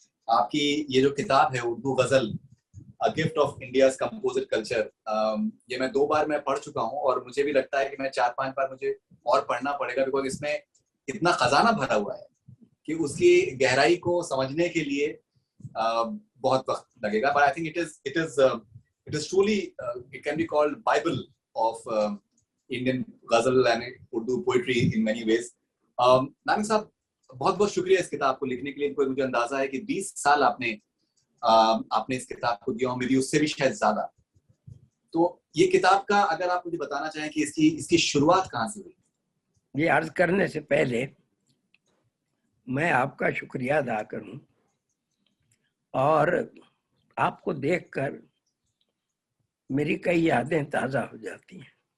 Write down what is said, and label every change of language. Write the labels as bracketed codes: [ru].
[ur] آپ کی یہ جو کتاب ہے اردو غزل gift of India's composite culture, یہ میں 2 بار میں پڑھ چکا ہوں اور مجھے بھی لگتا ہے کہ میں 4-5 بار مجھے اور پڑھنا پڑے گا، بیکاز اس میں اتنا خزانہ بھرا ہوا ہے کہ اس کی گہرائی کو سمجھنے کے لیے بہت وقت لگے گا. [en] But I think it is truly it can be called Bible of Indian ghazal and Urdu poetry in many ways. [ur] نانی صاحب بہت بہت شکریہ اس کتاب کو لکھنے کے لیے. مجھے اندازہ ہے کہ 20 سال آپ نے اس کتاب کو دیا ہوں، میری اس سے بھی شاید زیادہ. تو یہ کتاب کا اگر آپ مجھے بتانا چاہیں کہ اس کی شروعات کہاں سے ہوئی؟ یہ عرض کرنے سے پہلے میں آپ کا شکریہ ادا کروں، اور آپ کو دیکھ کر میری کئی یادیں تازہ ہو جاتی ہیں.